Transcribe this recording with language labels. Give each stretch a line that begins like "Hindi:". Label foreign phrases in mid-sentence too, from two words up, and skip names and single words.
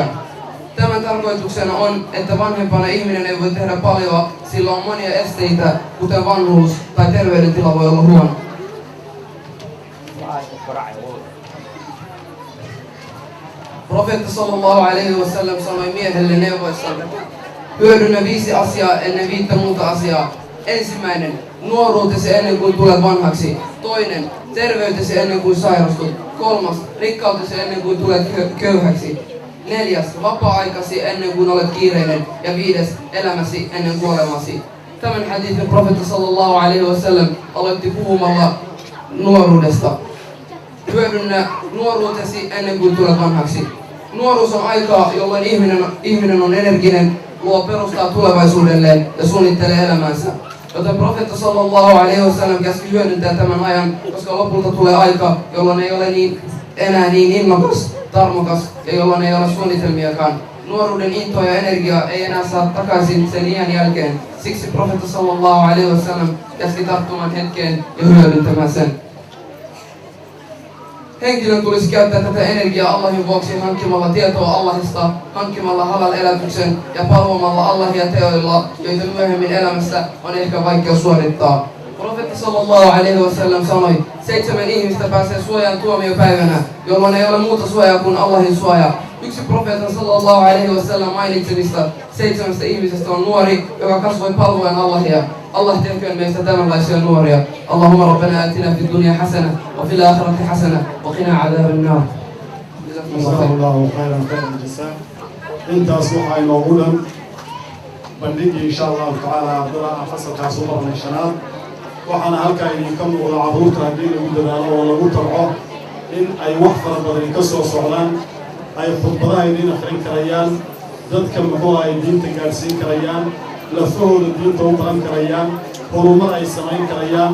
Finnish: Tämän tarkoituksena on, että vanhempana ihminen ei voi tehdä paljon, sillä on monia esteitä, kuten vanhuus tai terveydentila voi olla huono. Profeetta
Arabic: صلى الله عليه وسلم
Finnish: sanoi miehelle neuvoissaan: "Hyödynnä 5 asiaa ennen 5 muuta asiaa. Ensimmäinen, nuoruutesi ennen kuin tulet vanhaksi. Toinen, terveytesi ennen kuin sairastut. Kolmas, rikkautesi ennen kuin tulet köyhäksi. 4, vapaa-aikasi ennen kuin olet kiireinen. Ja 5, elämäsi ennen kuolemasi." Tämän hadithin profeetta
Arabic: صلى الله عليه وسلم
Finnish: aloitti puhumalla nuoruudesta. Hyödynnä nuoruutesi ennen kuin tulet vanhaksi. Nuoruus on aikaa, jolloin ihminen on energinen, luo perustaa tulevaisuudelleen ja suunnittelee elämänsä. Joten profeetta
Arabic: صلى الله عليه وسلم
Finnish: käski hyödyntää tämän ajan, koska lopulta tulee aika, jolloin ei ole enää niin innokas, tarmokas ja jolloin ei ole suunnitelmiakaan. Nuoruuden intoa ja energiaa ei enää saa takaisin sen iän jälkeen. Siksi profeetta
Arabic: صلى الله عليه وسلم
Finnish: käski tarttumaan hetkeen ja hyödyntämään sen. Henkilön tulisi käyttää tätä energiaa Allahin vuoksi hankkimalla tietoa Allahista, hankkimalla halal-elätyksen ja palvomalla Allahia teoilla, joita myöhemmin elämässä on ehkä vaikea suorittaa. Profeetta
Arabic: صلى الله عليه وسلم
Finnish: sanoi: 7 ihmistä pääsee suojaan tuomiopäivänä, jolloin ei ole muuta suojaa kuin Allahin suoja. Yksi profeetan
Arabic: صلى الله عليه وسلم
Finnish: mainitsemista 7 ihmisestä on nuori, joka kasvoi palvoen Allahia. Allah tehköön meistä tämänlaisia nuoria.
Arabic: اللهم ربنا آتنا في الدنيا حسنة وفي الآخرة حسنة وقنا عذاب النار. جزاك الله خيرا جزاء.
Somali: Intaas waxaa inoogu dhan bandhigii
Arabic: إن شاء الله تعالى
Somali: ardada fasalkaas u marnay shanaad. Waxaana halkaa idinka muuqda carruurta haddii lagu dadaalo oo lagu tabco in ay wax fara badan ka soo socdaan, ay khudbadaha idiin akhrin karayaan, dadka muxuu ay diinta gaadhsiin karayaan, lafahooda diinta u baran karayaan, horumar ay samayn karayaan.